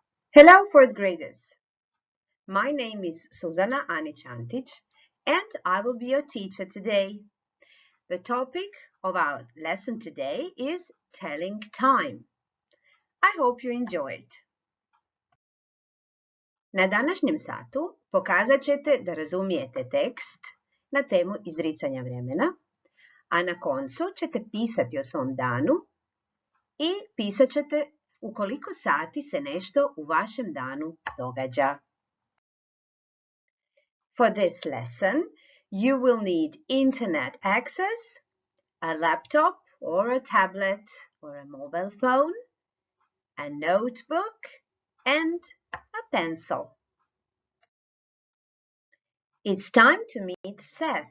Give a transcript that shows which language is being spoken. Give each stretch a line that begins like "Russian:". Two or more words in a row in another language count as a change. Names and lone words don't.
English: Hello, fourth graders. My name is Suzana Anić-Antić, and I will be your teacher today. The topic of our lesson today is telling time. I hope you enjoy it.
Croatian: Na današnjem satu pokazat ćete da razumijete tekst na temu izricanja vremena, a na koncu ćete pisati o svom danu i pisat ćete u koliko sati se nešto u vašem danu događa.
English: For this lesson, you will need internet access, a laptop or a tablet or a mobile phone, a notebook, and a pencil. It's time to meet Seth.